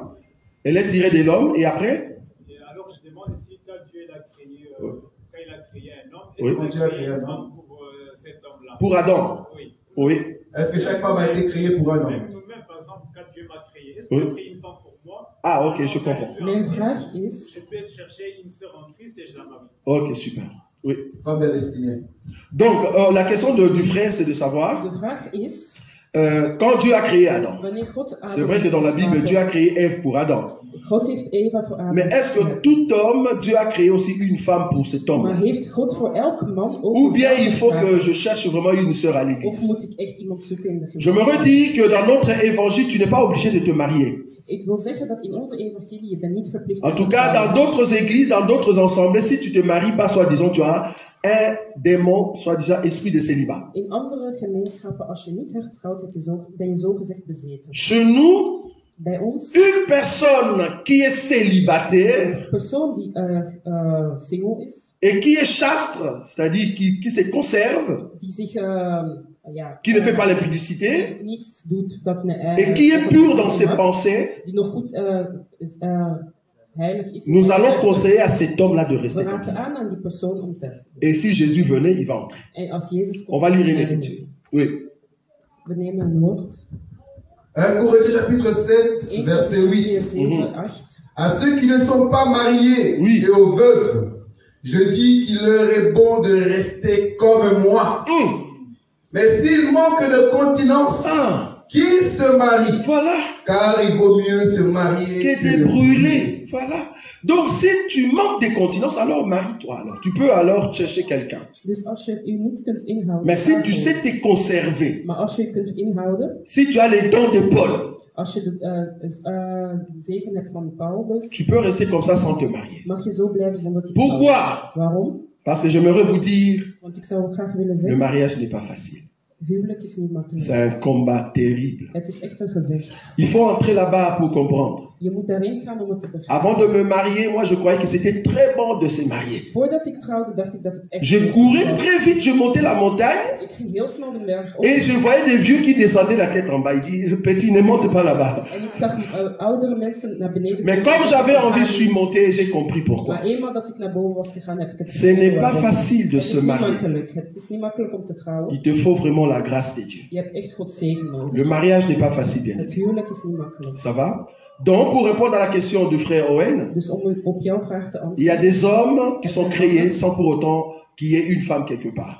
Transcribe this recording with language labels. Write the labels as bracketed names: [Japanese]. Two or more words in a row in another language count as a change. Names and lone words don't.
[French] Elle est tirée de l'homme et après? Et alors je demande si quand Dieu a créé, quand il a créé un homme, Oui. est-ce qu'il a créé une femme pour cet homme-là? Pour Adam? Oui. Oui. Est-ce que chaque femme a été créée pour un homme? Même nous-mêmes, par exemple, quand Dieu m'a créé, est-ce qu'il Oui. a créé une femme pour moi? Ah, ok, je comprends. [Dutch] Mijn vraag is, [French] Je peux chercher une sœur en Christ et je la marie. Ok, super. Oui. Femme destinée. Donc, la question du frère, c'est de savoir, [Dutch] de vraag is, [French] quand Dieu a créé Adam, [Dutch] wanneer God Adam [French] c'est vrai que dans la Bible, Dieu a créé Ève pour Adam. [Dutch] God heeft Eva voor Adam [French] Mais est-ce que [Dutch] gemaakt. [French] tout homme, Dieu a créé aussi une femme pour cet homme? [Dutch] Maar heeft God voor elke man ook [French] Ou [Dutch] een [French] bien [Dutch] vrouw [French] il faut [Dutch] gemaakt? [French] que je cherche vraiment une sœur à [Dutch] Of [French] l'église? [Dutch] moet ik echt iemand zoeken in de [French] Je me [Dutch] gemeente? [French] redis que dans notre évangile, tu n'es pas obligé de te marier. [Dutch] Ik wil zeggen dat in onze evangelie je bent niet verplicht [French] En [Dutch] om [French] tout [Dutch] te [French] cas, dans [Dutch] trouwen. [French] d'autres églises, dans d'autres ensembles, si tu te maries pas, soi-disant, tu as un démon, soi-disant esprit de célibat. [Dutch] In andere gemeenschappen, als je niet hertrouwt, ben je zogezegd bezeten. [French] Chez nous, [Dutch] Bij ons, [French] une personne qui est célibataire [Dutch] een persoon die single is, [French] et qui est chastre, c'est-à-dire qui se conserve, [Dutch] die zich [French] qui ne fait pas l'impudicité, [Dutch] niets doet dat [French] et qui est pur dans ses pensées, [Dutch] die nog goed heilig is. [French] nous allons conseiller à cet homme-là de [Dutch] We [French] rester comme [Dutch] raden [French] ça. [Dutch] aan aan die persoon om thuis te [French] Et si Jésus venait, il va entrer. [Dutch] En als Jezus komt, [French] On va lire une [Dutch] dan gaan we [French] écriture. Oui. [Dutch] We nemen een woord. [French] 1 Corinthiens chapitre 7, 1 verset 8. 7, Mhm. 8. À ceux qui ne sont pas mariés Oui. et aux veuves, je dis qu'il leur est bon de rester comme moi. Mais s'ils manquent de continence, Ah, qu'ils se marient, voilà. car il vaut mieux se marier Que de brûler. Voilà. Donc, si tu manques de continence, alors marie-toi. Alors, tu peux alors chercher quelqu'un. [Dutch] Dus als je u niet kunt inhouden, [French] Mais si tu [Dutch] daarvoor. [French] sais te conserver, [Dutch] Maar als je je kunt inhouden, [French] si tu as les dons de Paul, [Dutch] als je de zegen hebt van Paulus, [French] tu peux rester comme ça sans te marier. [Dutch] mag je zo blijven zonder te trouwen. [French] Pourquoi? [Dutch] Waarom? [French] Parce que j'aimerais vous dire, [Dutch] Want ik zou graag willen [French] le [Dutch] zeggen, [French] mariage n'est pas facile. [Dutch] huwelijk is niet makkelijk. [French] C'est un combat terrible. [Dutch] Het is echt een gevecht. [French] Il faut entrer là-bas pour comprendre. [Dutch] Je moet daarin gaan om het te begrijpen. [French] Avant de me marier, moi, je croyais que c'était très bon de se marier. [Dutch] Voordat ik trouwde, dacht ik dat het echt [French] Je [Dutch] heel [French] courais [Dutch] goed was. [French] très vite, je montais la montagne [Dutch] Ik ging heel snel de berg op. [French] et je voyais des vieux qui descendaient la tête en bas. Il dit, petit, ne monte pas là-bas. [Dutch] En ik zag oudere mensen naar beneden. [French] Mais [Dutch] komen. [French] comme j'avais envie, je suis monté et j'ai compris pourquoi. [Dutch] Maar eenmaal dat ik naar boven was gegaan, heb ik het [French] Ce n'est pas [Dutch] geworden. [French] facile de [Dutch] Het [French] se [Dutch] is niet [French] marier. [Dutch] makkelijk. Het is niet makkelijk om te trouwen. [French] Il te faut vraiment la grâce de Dieu. [Dutch] Je hebt echt Gods zegen nodig. [French] Le mariage n'est pas facile, bien [Dutch] Het [French] aimé. [Dutch] huwelijk is niet makkelijk. [French] Ça va? Donc, pour répondre à la question du frère Owen, [Dutch] Dus om op jouw vraag te [French] il y a [Dutch] antwoorden. [French] des hommes qui sont créés sans pour autant qu'il y ait une femme quelque part.